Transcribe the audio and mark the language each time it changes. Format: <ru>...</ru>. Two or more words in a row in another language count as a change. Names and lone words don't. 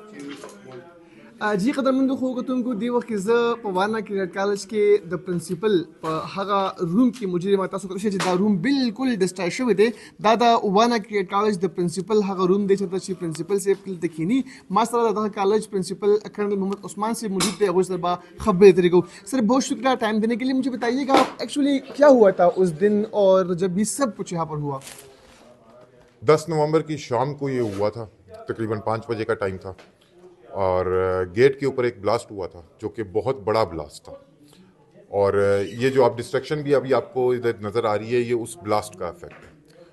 <ps>جی قدرمندو خو کتونکو دی وخت کې زه په وانا کرکټ کالج کې د پرنسپل په هغه روم کې موجود یم. تاسو کولی شئ چې دا روم بالکل ډسټرای شوی دی. دا د وانا کرکټ کالج د پرنسپل هغه روم دی چې پرنسپل صاحب دلته کښېني. ما سره د دغه کالج پرنسپل کرنل محمد عثمان صاحب موجود تھے. هغوی سره به خبرې ترې کوو.</ps> <ur>سر بہت شکریہ ٹائم دینے کے لیے. مجھے بتائیے گا ایکچولی کیا ہوا تھا اس دن اور جب یہ سب کچھ یہاں پر ہوا؟ 10 نومبر کی شام کو یہ ہوا تھا، تقریباً 5 بجے کا ٹائم تھا، اور گیٹ کے اوپر ایک بلاسٹ ہوا تھا جو کہ بہت بڑا بلاسٹ تھا. اور یہ جو آپ ڈسٹرکشن بھی ابھی آپ کو ادھر نظر آ رہی ہے، یہ اس بلاسٹ کا افیکٹ ہے.</ur>